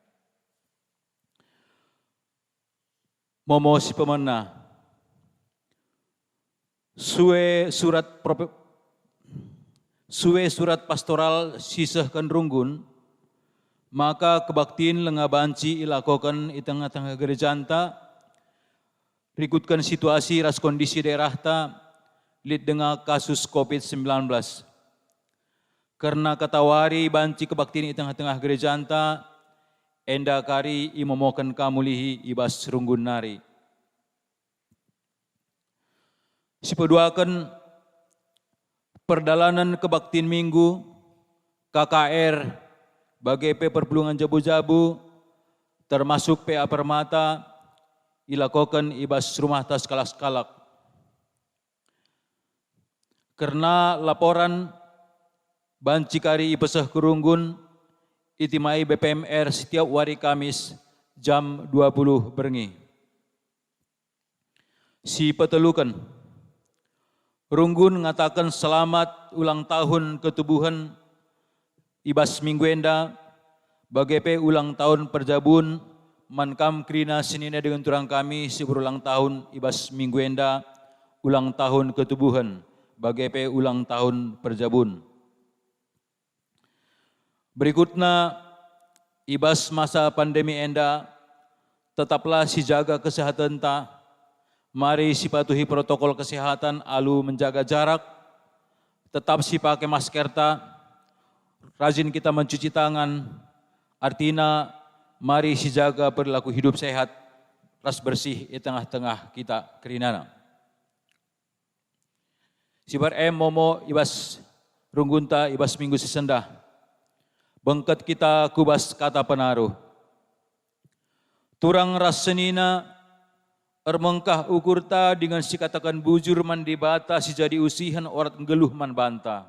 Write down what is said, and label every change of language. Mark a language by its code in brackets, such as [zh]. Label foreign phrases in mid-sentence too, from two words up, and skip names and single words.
[btx] Momo si pemena, suwe surat pastoral sisahkan runggun, maka kebaktiin lengabanci ilakokan [id] di tengah-tengah gereja [btx] anta, rikutkan situasi ras kondisi daerah ta, lid [id] dengan kasus COVID-19. [btx] Karena katawari banci kebaktiin di tengah-tengah gereja anta, enda kari imomokan kamulihi ibas runggun nari. Sipaduakan perdalanan kebaktiin minggu, KKR, bagai pe perpulungan jabu-jabu, termasuk PA Permata, ilakokan ibas rumah tas kalak-kalak. Karena laporan banci kari ipesah kerunggun, itimai BPMR [id] setiap hari Kamis jam 20 [btx] berengi. Si petelukan, runggun ngatakan [id] selamat ulang tahun [btx] ketubuhan ibas minggu enda, bagai pe [id] ulang tahun [btx] perjabun, mankam krina senina dengan turang kami si berulang tahun ibas minggu enda, [id] ulang tahun [btx] ketubuhan, bagai pe [id] ulang tahun [btx] perjabun. [id] Berikutnya, [btx] ibas masa pandemi enda, [id] tetaplah si jaga kesehatan ta, Mari si patuhi protokol kesehatan, alu menjaga jarak, tetap si pakai masker rajin kita mencuci tangan. Artinya mari si jaga perilaku hidup sehat, ras bersih di tengah-tengah kita kerinana. [btx] Sibar momo ibas runggunta ibas minggu sesenda. Bengket kita kubas kata penaruh. Turang ras senina ermengkah ukurta dengan si katakan bujur man dibata si jadi usihan orat geluh man banta.